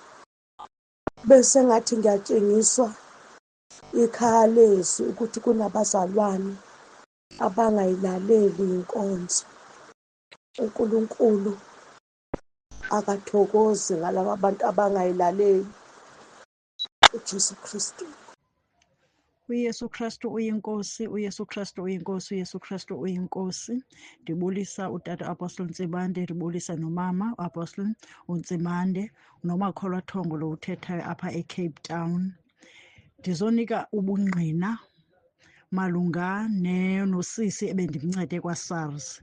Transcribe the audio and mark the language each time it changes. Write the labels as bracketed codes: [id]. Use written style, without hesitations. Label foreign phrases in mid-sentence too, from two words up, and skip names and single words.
[zu] Bese ngathi ngiyatshengiswa ikhaya lezi ukuthi kunabazalwane abangayilaleli inkonzo. uNkulunkulu akathokozi ngalaba bantu abangayilaleli uJesu Kristu. uYesu Kristu uyinkosi, uYesu Kristu uyinkosi, uYesu Kristu uyinkosi. [xh] Ndibulisa utata Apostle Ntsibande, ndibulisa nomama Apostle uNtsimande, nomakholwa Thongo lo uthethayo apha eCape Town. Ndizonika ubungqina malunga nosisi ebendimncede kwaSARS.